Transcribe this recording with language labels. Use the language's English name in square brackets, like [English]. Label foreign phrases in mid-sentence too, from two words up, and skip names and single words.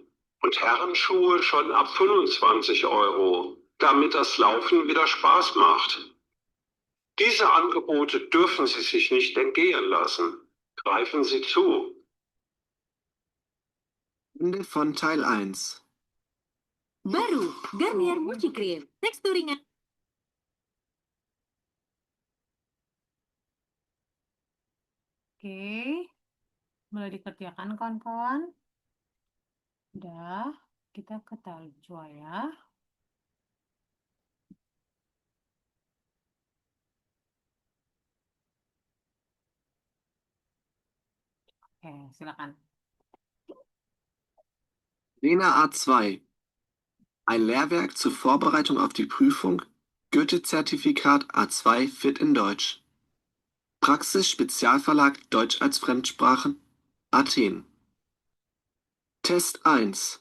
[German] Und Herrenschuhe schon ab 25 Euro, damit das Laufen wieder Spaß macht. Diese Angebote dürfen Sie sich nicht entgehen lassen. Greifen Sie zu. Ende von Teil 1. [Indonesian] Baru, Garnier Mochi Cream. Tekstur ringan. Oke, mulai dikerjakan kawan-kawan. Udah, kita ke Taljua ya. Oke, silakan. [German] Lena A2. Ein Lehrwerk zur Vorbereitung auf die Prüfung. Goethe-Zertifikat A2 Fit in Deutsch. Praxis Spezialverlag Deutsch als Fremdsprache. Athen. Test 1.